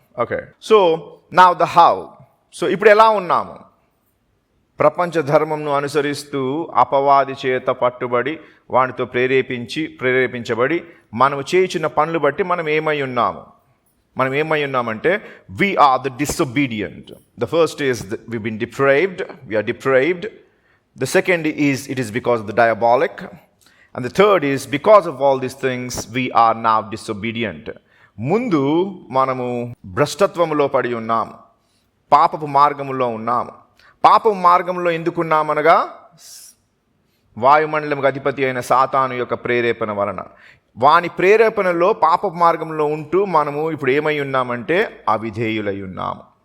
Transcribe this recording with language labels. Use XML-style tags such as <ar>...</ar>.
<en>Okay, so now the how. So</en> <te>ఇప్పుడు ఎలా ఉన్నాము? ప్రపంచ ధర్మంను అనుసరిస్తూ అపవాది చేత పట్టుబడి వానితో ప్రేరేపించబడి మనము చేయించిన పనులు బట్టి మనం ఏమై ఉన్నామంటే</te> <en>we are the disobedient. The first is we've been depraved, we are depraved. The second is it is because of the diabolic, and the third is because of all these things we are now disobedient.</en> <te>ముందు మనము భ్రష్టత్వములో పడి ఉన్నాము, పాపపు మార్గములో ఉన్నాము. పాపపు మార్గంలో ఎందుకున్నామనగా వాయుమండలంకు అధిపతి అయిన సాతాను యొక్క ప్రేరేపణ వలన. వాని ప్రేరేపణలో పాపపు మార్గంలో ఉంటూ మనము ఇప్పుడు ఏమై ఉన్నామంటే అవిధేయులై ఉన్నాము.</te>